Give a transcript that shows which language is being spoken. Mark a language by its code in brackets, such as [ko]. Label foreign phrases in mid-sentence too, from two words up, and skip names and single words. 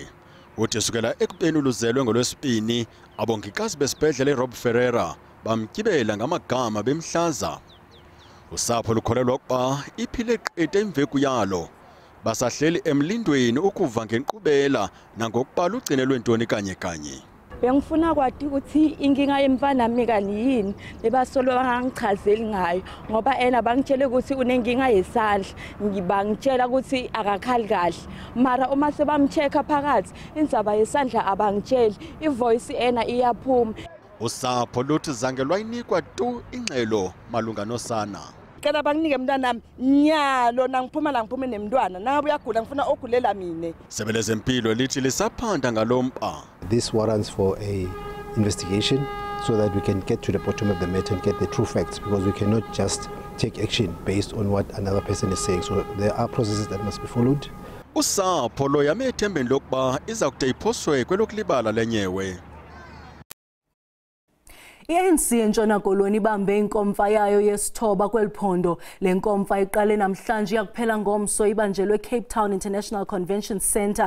[xh] Uthi sukela ekubeni luzelwe ngolwesibini abongikazi besibhedlele iRob Ferreira bamtyibela ngamagama bemhlaza. Usapho lukholelwa ukuba iphile qete imveku yalo basahleli emlindweni ukuva ngenkqubela nangokubala ugcinelwe ntoni kanye. [ss] Bengifuna kwathi ukuthi inkinga yemfana nami kaniyini lebasolo bangichazeli ngayo ngoba ena bangitshela ukuthi unenkinga yesandla ngibangitshela ukuthi akakhali kahle mara uma sebamcheka phakathi indzaba yesandla abangitsheli ivoice ena iyaphuma. [xh] Usapho luthi zange lwayinikwa tu ingxelo malunga nosana. [ss] Kana banginike mntanami nyalo nangiphuma la ngiphume nemntwana nangabe uyagula ngifuna okhulela mina. [xh] Sebe lezempilo lithi lisaphanda ngalompa. [en] This warrants for a investigation so that we can get to the bottom of the matter and get the true facts, because we cannot just take action based on what another person is saying. So there are processes that must be followed. [xh] Usapho lo yame ethembeni lokuba iza kude iphoswe kwelokulibala lenyewe. I-ANC eNtshona Koloni ibambe inkomfa yayo yesithoba kweliphondo. Le nkomfa iqale namhlanje yakuphela ngomso ibanjelwe Cape Town International Convention Centre.